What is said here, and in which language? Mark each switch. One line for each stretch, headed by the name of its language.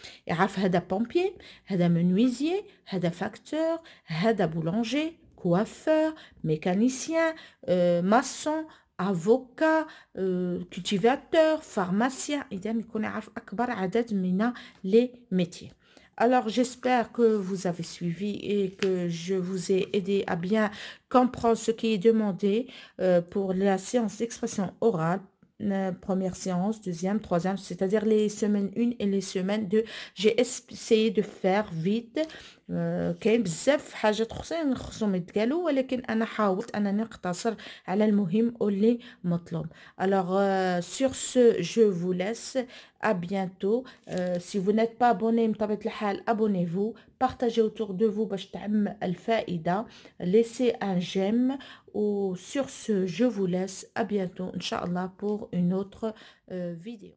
French: يعرف هذا بومبيي هذا منويزيي هذا فاكتور هذا بولونجي coiffeur mécanicien maçon avocat, cultivateur, pharmacien
Arabic: إذا يكون يعرف أكبر عدد من
French: les métiers. Alors, j'espère que vous avez suivi et que je vous ai aidé à bien comprendre ce qui est demandé pour la séance d'expression orale. Première séance, deuxième, troisième, c'est-à-dire les semaines 1 et les semaines 2. J'ai essayé de faire vite.
Arabic: كاين بزاف حاجات خصهم يتقالوا ولكن أنا حاولت أنني نقتصر على المهم واللي مطلوب.
French: Alors, sur ce, je vous laisse. À bientôt. Si vous n'êtes pas abonné
Arabic: بطبيعة الحال
French: abonnez-vous, partagez autour de vous
Arabic: باش تعم الفائدة,
French: laissez un j'aime ou sur ce je vous laisse à bientôt Inch'Allah pour une autre vidéo.